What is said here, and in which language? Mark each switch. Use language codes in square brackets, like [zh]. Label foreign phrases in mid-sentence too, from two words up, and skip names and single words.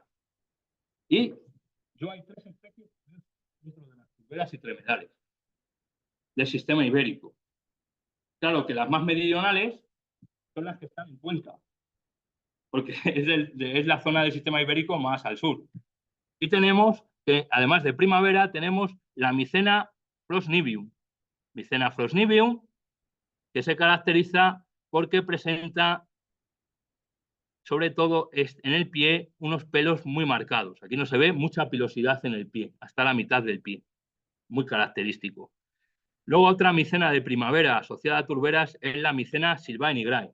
[es] Y yo hay 3 especies dentro de las turberas y tremedales del sistema ibérico. Claro que las más meridionales son las que están en Cuenca, porque es la zona del sistema ibérico más al sur. Y tenemos que, además de primavera, tenemos la Micena flosnivium. Micena flosnivium, que se caracteriza porque presenta, sobre todo en el pie, unos pelos muy marcados. Aquí no se ve mucha pilosidad en el pie, hasta la mitad del pie. Muy característico. Luego otra micena de primavera asociada a turberas es la Micena sylvaenigrae.